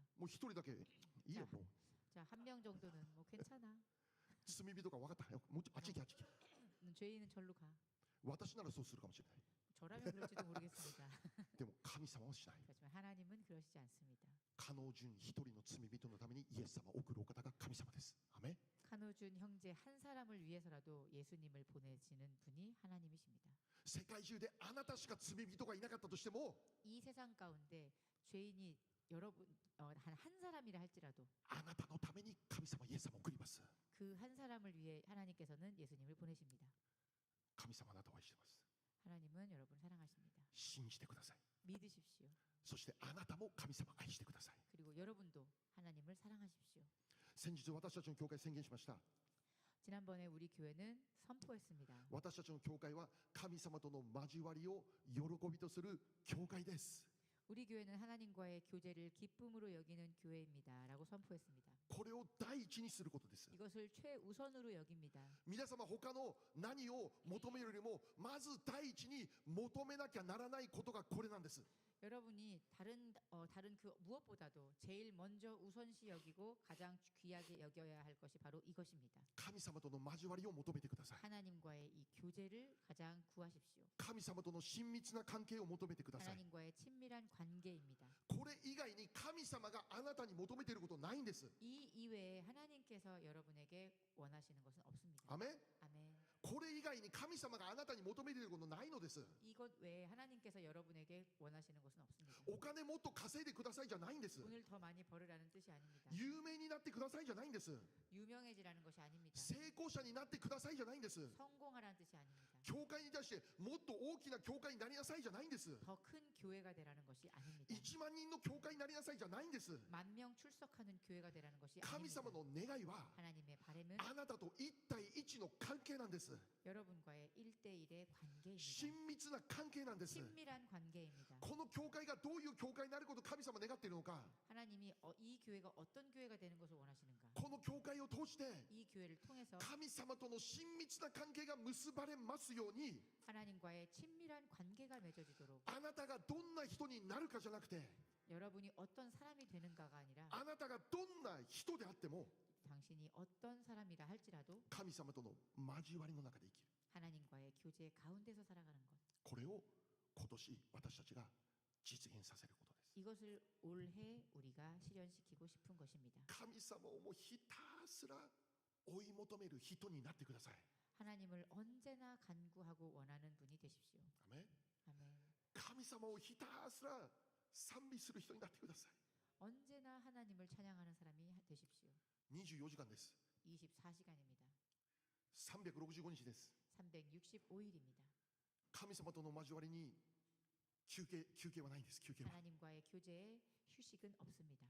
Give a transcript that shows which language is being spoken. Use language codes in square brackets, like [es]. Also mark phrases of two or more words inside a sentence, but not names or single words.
[ja] もう一人だけいいよ。もう [ko] 자, 한 명 정도는 뭐 괜찮아. [ja] 罪人が分かったよ。もうあっち行けあっち行け。 [ko] 죄인은 절로 가. [ja] 私ならそうするかもしれない。 [ko] 저라면 그럴지도 모르겠습니다. [ja] でも神様はしない。 [ko] 그렇지만 하나님은 그러시지 않습니다. [ja] 加納純一人の罪人のためにイエス様を送るお方が神様です。アメン。 [ko] 카노준 형제 한 사람을 위해서라도 예수님을 보내시는 분이 하나님이십니다. [ja] 世界中であなたしか罪人がいなかったとしても、 [ko] 이 세상 가운데 죄인이 여러분 한 사람이라 할지라도 [ja] あなたのために神様イエス様を送ります。 [ko] 그 한 사람을 위해 하나님께서는 예수님을 보내십니다. [ja] 神様あなたを愛しています。 [ko] 하나님은 여러분을 사랑하십니다. [ja] 信じてください。 [ko] 믿으십시오. [ja] そしてあなたも神様を愛してください。 [ko] 그리고 여러분도 하나님을 사랑하십시오. [ja] 先日私たちの教会宣言しました。 [ko] 지난번에 우리 교회는 선포했습니다. [ja] 私たちの教会は神様との交わりを喜びとする教会です。 [ko] 우리 교회는 하나님과의 교제를 기쁨으로 여기는 교회입니다라고 선포했습니다. [ja] これを第一にすることです。 [ko] 이것을 최우선으로 여깁니다. [ja] 皆様他の何を求めるよりもまず第一に求めなきゃならないことがこれなんです。 [ko] 여러분이 다른 그 무엇보다도 제일 먼저 우선시 여기고 가장 귀하게 여겨야 할 것이 바로 이것입니다. [ja] 神様との交わりを求めてください。 [ko] 하나님과의 이 교제를 가장 구하십시오. [ja] 神様との親密な関係を求めてください。 [ko] 하나님과의 친밀한 관계입니다. [ja] これ以外に神様があなたに求めていることないんです。 [ko] 이 이외에 하나님께서 여러분에게 원하시는 것은 없습니다. [ja] アメン。 [ko] 아멘. [ja] これ以外に神様があなたに求めていることないのです。 [ko] 이것 외에 하나님께서 여러분에게 원하시는 것은 없습니다. [ja] お金もっと稼いでくださいじゃないんです。 [ko] 돈을 더 많이 벌으라는 뜻이 아닙니다. [ja] 有名になってくださいじゃないんです。 [ko] 유명해지라는 것이 아닙니다. [ja] 成功者になってくださいじゃないんです。 [ko] 성공하라는 뜻이 아닙니다. [ja] 教会に対してもっと大きな教会になりなさいじゃないんです。 [ko] 더 큰 교회가 되라는 것이 아닙니다. [ja] 1 万人の教会になりなさいじゃないんです。 [ko] 만 명 출석하는 교회가 되라는 것이 [ja] 神様 [ko] 아닙니다. [ja] の願いは [ko] 하나님의 바람은 [ja] あなたと1対1の関係なんです。 [ko] 여러분과의 1대1의 관계입니다. [ja] 親密な関係なんです。 [ko] 친밀한 관계입니다. [ja] この教会がどういう教会になることを神様願っているのか、 [ko] 하나님이 이 교회가 어떤 교회가 되는 것을 원하시는가? [ja] この教会を通して [ko] 이 교회를 통해서 [ja] 神様との親密な関係が結ばれますように、 [ko] 하나님과의 친밀한 관계가 맺어지도록 [ja] あなたがどんな人になるかじゃなくて、 [ko] 여러분이 어떤 사람이 되는가가 아니라 [ja] あなたがどんな人であっても [ko] 당신이 어떤 사람이라 할지라도 [ja] 神様との交わりの中で生きる。 [ko] 하나님과의 교제 가운데서 살아가는 것. [ja] これを今年私たちが実現させることです。 [ko] 이것을 올해 우리가 실현시키고 싶은 것입니다. [ja] 神様をもうひたすら追い求める人になってください。 [ko] 하나님을 언제나 간구하고 원하는 분이 되십시오. [ja] アメン。 [ko] 아멘. [ja] 神様をひたすら賛美する人になってください。 [ko] 언제나 하나님을 찬양하는 사람이 되십시오. [ja] 24時間です。 [ko] 24시간입니다. [ja] 365日です。 [ko] 365일입니다. [ja] 神様との交わりに休憩はないんです。休憩は [ko] 하나님과의 교제에 휴식은 없습니다.